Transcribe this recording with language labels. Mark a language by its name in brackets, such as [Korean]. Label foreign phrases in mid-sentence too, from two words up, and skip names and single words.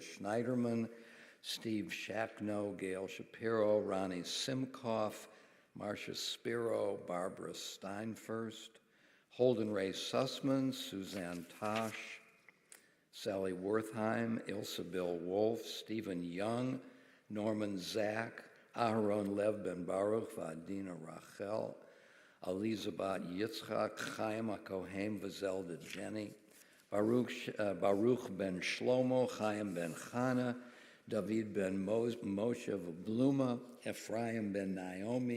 [English] Schneiderman, Steve Shackno, Gail Shapiro, Ronnie Simkoff, Marcia Spiro, Barbara Steinfurst, Holden Ray Sussman, Suzanne Tosh, Sally Wertheim, Ilsa Bill Wolf, Stephen Young, Norman Zach, Aharon Lev Ben Baruch, Vadina Rachel, Elizabeth Yitzchak, Chaim HaKohen, Vazelda Jenny, Baruch ben Shlomo, Chaim ben Chana, David ben Moshe Bluma, Ephraim ben Naomi,